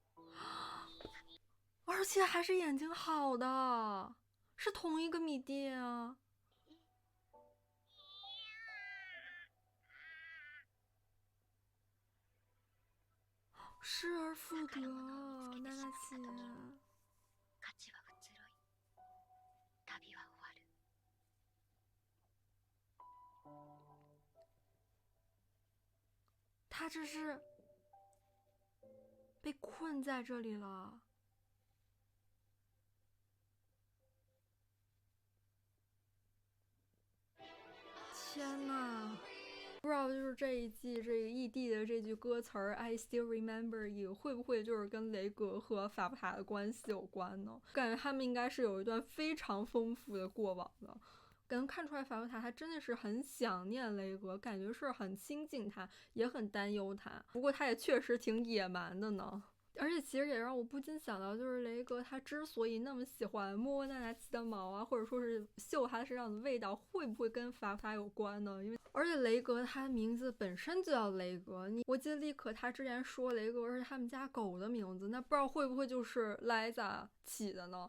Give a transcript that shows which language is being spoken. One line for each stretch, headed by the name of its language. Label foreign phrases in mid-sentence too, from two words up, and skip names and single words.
Chinese: 而且还是眼睛好的，是同一个米蒂啊！失而复得，娜娜奇。
Japanese: 価値は移ろい、旅は終わる。
Chinese: 他这是被困在这里了。天哪！不知道就是这一季这个异地的这句歌词儿
English: "I still remember you"
Chinese: 会不会就是跟雷格和法布塔的关系有关呢？感觉他们应该是有一段非常丰富的过往的。能看出来法布塔他真的是很想念雷格，感觉是很亲近他，也很担忧他。不过他也确实挺野蛮的呢。而且其实也让我不禁想到，就是雷格他之所以那么喜欢摸娜娜奇的毛啊，或者说是嗅他身上的味道，会不会跟法布塔有关呢？因为而且雷格他的名字本身就叫雷格，我记得丽可他之前说雷格是他们家狗的名字，那不知道会不会就是莱萨起的呢？